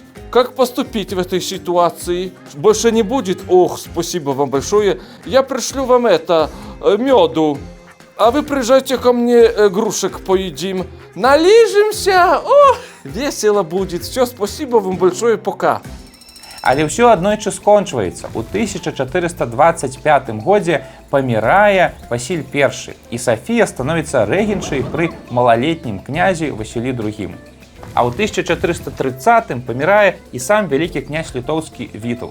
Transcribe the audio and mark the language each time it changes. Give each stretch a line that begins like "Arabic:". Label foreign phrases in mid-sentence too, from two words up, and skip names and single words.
Russian: Как поступить в этой ситуации? Больше не будет? Ох, спасибо вам большое. Я пришлю вам меду. А вы приезжайте ко мне, грушек поедим. Налижемся. О, весело будет. Все, спасибо вам большое, пока.
Belarusian: Але ўсё аднойчы скончваецца. У 1425 годзе памірае Васіль I, і Сафія становіцца рэгеншай пры малалетнім князі Васілі II. А ў 1430 памірае і сам вялікі князь літоўскі Вітаўт.